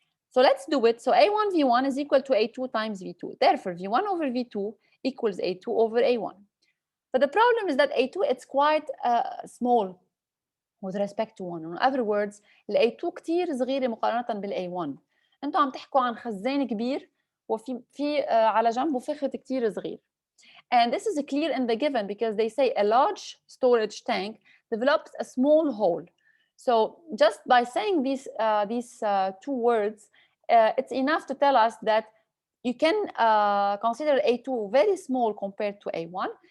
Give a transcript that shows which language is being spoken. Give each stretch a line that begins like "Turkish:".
English: So let's do it. So A1 V1 is equal to A2 times V2. Therefore, V1 over V2 equals A2 over A1. But the problem is that A2, it's quite small with respect to 1. In other words,
Arabic: ال A2 كتير صغيرة مقارنة بال A1. انتوا عم تحكوا عن خزان كبير وفي على جنبه فخذ كتير صغير.
English: And this is clear in the given because they say a large storage tank develops a small hole. So just by saying these two words, it's enough to tell us that you can consider A2 very small compared to A1.